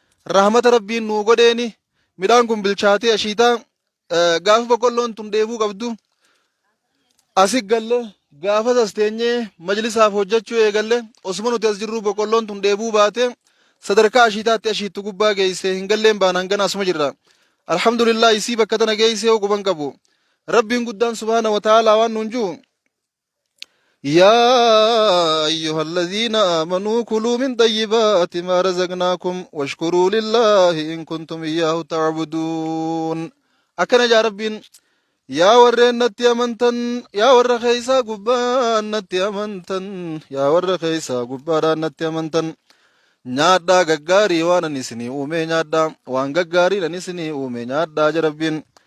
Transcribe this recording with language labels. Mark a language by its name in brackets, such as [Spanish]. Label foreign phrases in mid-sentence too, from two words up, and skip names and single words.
[Oromo] Rahmata Rabbiin nuu godheeni, midhaan kun bilchaatee ashiitaa, aa, gaafa boqqolloon tun dheebuu qabdu, asi galle, gaafa sas teenyee majlisaaf hojjechuu eegalle, osuma nuti as jirru boqqolloon tun dheebuu baate, sadarkaa ashiitaatti ashiittu gubbaa geesse, hin galleen baan hangana asuma jirra. Alhamdulillah, isii bakka tana geesse yoo guban qabu. Rabbiin guddaan [Arabic] سبحانه وتعالى [Oromo] waan nuun juu, [Arabic] "يا أيها الذين آمنوا كلوا من طيبات ما رزقناكم واشكروا لله إن كنتم إياه تعبدون." [Oromo] Akkana jaa Rabbiin, "Yaa warreen natti amantan, yaa warra keessaa gubbaan natti amantan, yaa warra keessaa gubbaadhaan natti amantan, nyaadhaa gaggaarii waan ani isinii uume nyaadhaa, waan gaggaarii ani isinii uume nyaadhaa," jaa Rabbiin.